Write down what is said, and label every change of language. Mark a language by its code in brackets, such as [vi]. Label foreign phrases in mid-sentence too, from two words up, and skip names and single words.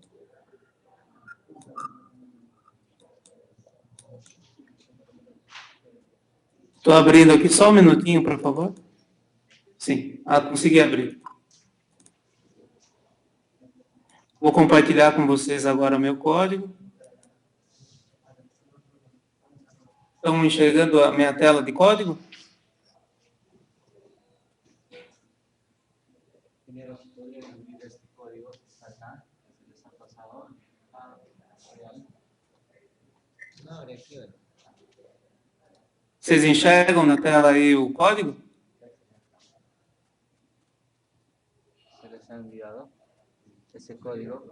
[pt] Estou abrindo aqui, só um minutinho, por favor. Sim, consegui abrir. Vou compartilhar com vocês agora meu código. Estão enxergando a minha tela de código? [es] Ingenieros, ¿podrían abrir este código que está acá, que se les ha pasado a Real? No, abre aquí, ¿verdad? [pt] Vocês enxergam na tela aí o código? [es] Se les ha enviado ese código.